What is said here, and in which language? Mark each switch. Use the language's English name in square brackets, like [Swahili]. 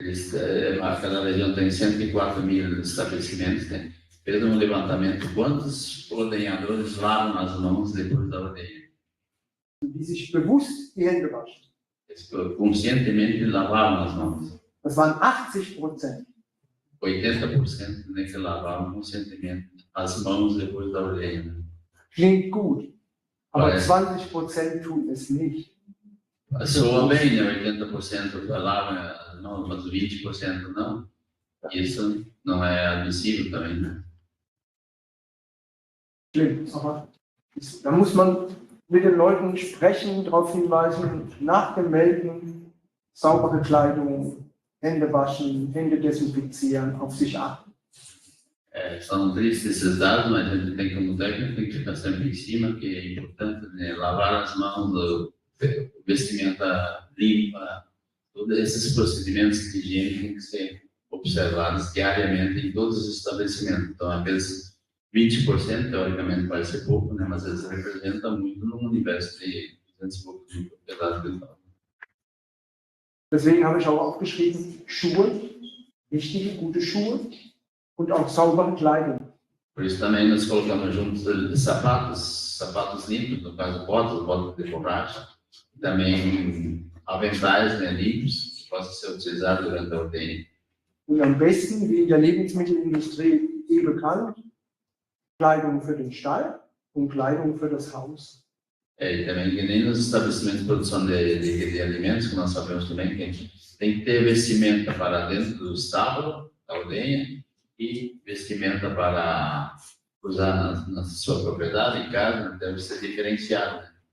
[Portuguese] Cada região tem 104.000 estabelecimentos, né? Fez levantamento quantos ordenhadores lavam as mãos depois da ordenha. [German] Die sich bewusst die Hände waschen. [Portuguese] Conscientemente lavavam as mãos. [German] Das waren 80%. [Portuguese] 80% né, que lavavam conscientemente as mãos depois da ordenha. [German] Klingt gut, aber Weil 20% tun es nicht. [Portuguese] Soa bem, né? 80% lavam as mãos, mas 20% não. Isso não é admissível também, né? [German] Schlimm, aber da muss man mit den Leuten sprechen, darauf hinweisen, nach dem Melken saubere Kleidung, Hände waschen, Hände desinfizieren, auf sich achten. [Portuguese] São tristes esses dados, mas a gente tem como técnico, tem que ficar sempre em cima, que é importante, né? Lavar as mãos, vestimenta limpa, todos esses procedimentos de higiene têm que ser observados diariamente em todos os estabelecimentos. Então, às vezes, 20% teoricamente vai ser pouco, né? Mas eles representam muito num universo de 200 e poucos mil propriedades. [German] Deswegen habe ich auch aufgeschrieben, Schuhe, wichtige, gute Schuhe und auch saubere Kleidung. [Portuguese] Por isso também nós colocamos juntos sapatos limpos, no caso botas de borracha, também aventais, né, limpos, que possam ser utilizados durante a ordenha. [German] Und am besten, wie in der Lebensmittelindustrie bekannt, Kleidung für den Stall und Kleidung für das Haus. [Portuguese] E também que nem nos estabelecimentos de produção de alimentos, que nós sabemos também que tem que ter vestimenta para dentro do estábulo, da ordenha, e vestimenta para usar na sua propriedade, em casa, deve ser diferenciado.